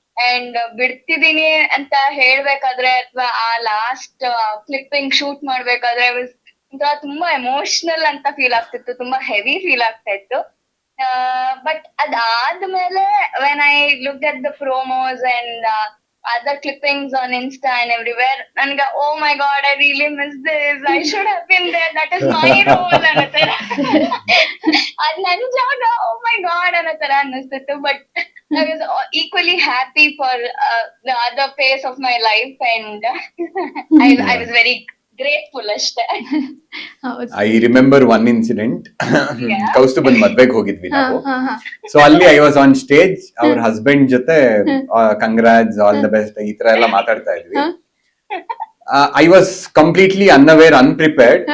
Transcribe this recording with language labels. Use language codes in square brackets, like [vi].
[kn] And ಬಿಡ್ತಿದೀನಿ ಅಂತ ಹೇಳ್ಬೇಕಾದ್ರೆ ಅಥವಾ ಆ ಲಾಸ್ಟ್ ಕ್ಲಿಪ್ಪಿಂಗ್ ಶೂಟ್ ಮಾಡ್ಬೇಕಾದ್ರೆ ಒಂಥರ ತುಂಬಾ ಎಮೋಷನಲ್ ಅಂತ ಫೀಲ್ ಆಗ್ತಿತ್ತು, ತುಂಬಾ ಹೆವಿ ಫೀಲ್ ಆಗ್ತಾ ಇತ್ತು. [en] but [kn] ಅದಾದ್ಮೇಲೆ [en] when I look at the promos and other clippings on Insta and everywhere, [kn] nanga [en] oh my god, I really miss this, I should have been there, that is my role anatara. [kn] Ad nan job, [en] oh my god [kn] anatara annistittu. [en] But I was equally happy for the other phase of my life, and I was very grateful [kn] ashte. [en] I remember one incident. [kn] ಕೌಸ್ತುಭನ್ ಮದ್ವೆಗೆ ಹೋಗಿದ್ವಿ ನಾವು. So ಅಲ್ಲಿ [en] I was on stage, [kn] ಅವ್ರ husband ಜೊತೆ congrats, [en] all the best [kn] ಈ ತರ ಎಲ್ಲ ಮಾತಾಡ್ತಾ ಇದ್ವಿ. [en] I was completely unaware, unprepared.